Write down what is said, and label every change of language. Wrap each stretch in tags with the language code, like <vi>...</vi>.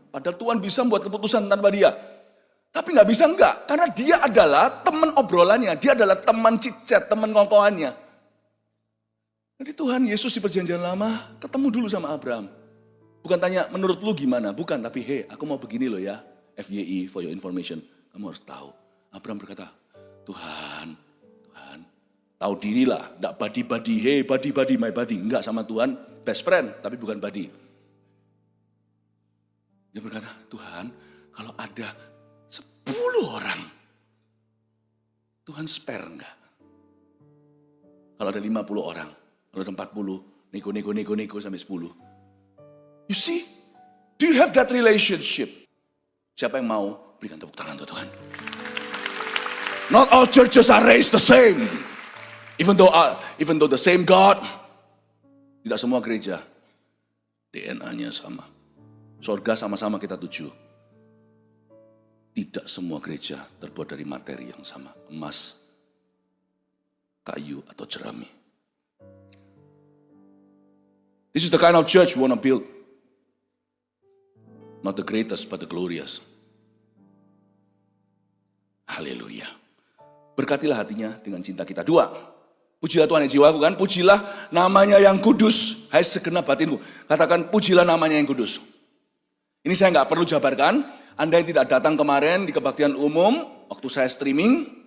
<id>Padahal Tuhan bisa membuat keputusan tanpa dia. Tapi gak bisa enggak. Karena dia adalah teman obrolannya. Dia adalah teman cicet, teman ngongkoannya. Jadi Tuhan Yesus di perjanjian lama ketemu dulu sama Abraham. Bukan tanya menurut lu gimana. Bukan, tapi hey aku mau begini loh ya.</id> <en>FYI, for your information.</en> <id>Kamu harus tahu. Abraham berkata, Tuhan. Tahu diri lah. Gak</id> <en>buddy-buddy, hey buddy, my buddy.</en> <id>Enggak sama Tuhan,</id> <en>best friend,</en> <id>tapi bukan</id> <en>buddy.</en> <id>Dia berkata, Tuhan, kalau ada 10 orang, Tuhan spare enggak? Kalau ada 50 orang, kalau ada 40, nego sampai 10.</id> <en>You see, do you have that relationship?</en> <id>Siapa yang mau berikan tepuk tangan untuk Tuhan?</id> <en>Not all churches are raised the same. Even though the same God,</en> <id>tidak semua gereja DNA-nya sama. Surga sama-sama kita tuju. Tidak semua gereja terbuat dari materi yang sama. Emas, kayu, atau jerami.</id> <en>This is the kind of church we want to build. Not the greatest, but the glorious.</en> <id>Haleluya. Berkatilah hatinya dengan cinta kita. 2. Pujilah Tuhan ya jiwaku kan. Pujilah namanya yang kudus. Hai segenap batinku. Katakan pujilah namanya yang kudus. Ini saya nggak perlu jabarkan. Anda yang tidak datang kemarin di kebaktian umum. Waktu saya streaming.</id>